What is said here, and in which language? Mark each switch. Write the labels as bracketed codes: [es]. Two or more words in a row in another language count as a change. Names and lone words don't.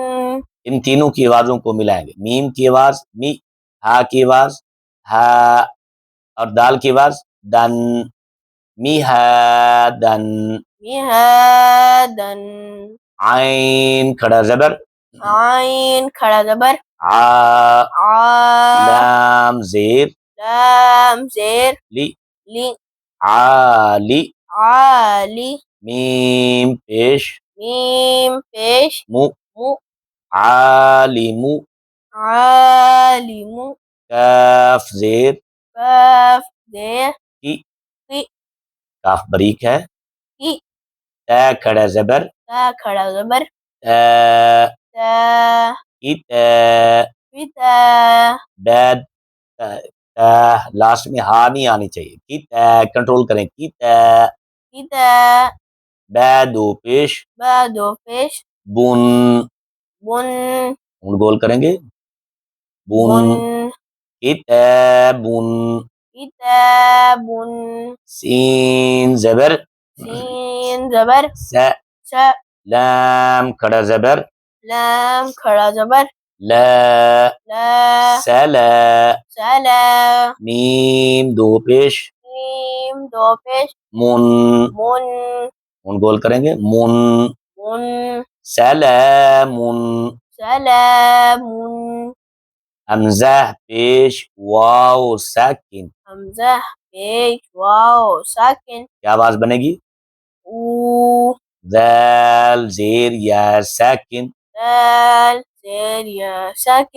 [ur] ان تینوں کی آوازوں کو ملائیں گے، میم کی آواز می، ہا کی آواز ہا، اور دال کی آواز دن، می ہا دن، می ہا دن، عین کھڑا زبر، عین کھڑا زبر، آ، آ، لام زیر، لام زیر، لی، لی، عالی، عالی، میم پیش، میم پیش، مو، مو، عالم، عالم، کاف زیر، کاف زیر، کی، کی، کاف بریک ہے، کی، تا کھڑا زبر، تا کھڑا زبر، تا، تا، اتا، پتا، داد، تا، لاسٹ میں ہا نہیں آنی چاہیے، کتا، کنٹرول کریں، کتا، کتا، با دو پیش، با دو پیش، بن، بن، ہم گول کریں گے، بن، بن، کتابن، کتاب، سین زبر، سین زبر، س، س، لام کھڑا زبر، لام کھڑا زبر، لا، لا، سلا، سلا، میم دو پیش، میم دو پیش، من، من، من گول کریں گے، من، من، سلام، سلام، حمزہ پیش، واو ساکن، حمزہ پیش، واو ساکن، کیا آواز بنے گی؟ او، ذال زیر یا ساکن، دال زیر یا ساکن،